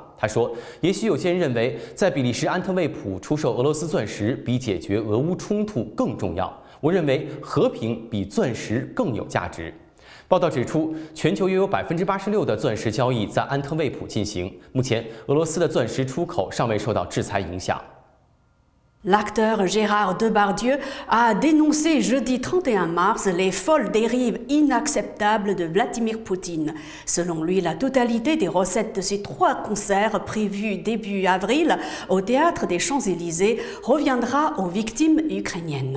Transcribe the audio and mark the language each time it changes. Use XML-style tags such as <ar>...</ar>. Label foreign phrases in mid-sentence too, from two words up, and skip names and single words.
<zh>他说，也许有些人认为，在比利时安特卫普出售俄罗斯钻石比解决俄乌冲突更重要。我认为和平比钻石更有价值。报道指出，全球约有86%的钻石交易在安特卫普进行。目前，俄罗斯的钻石出口尚未受到制裁影响。</zh> <fr>L'acteur Gérard Depardieu a dénoncé jeudi 31 mars les folles dérives inacceptables de Vladimir Poutine. Selon lui, la totalité des recettes de ces 3 concerts prévus début avril au théâtre des Champs-Élysées reviendra aux victimes ukrainiennes.</fr>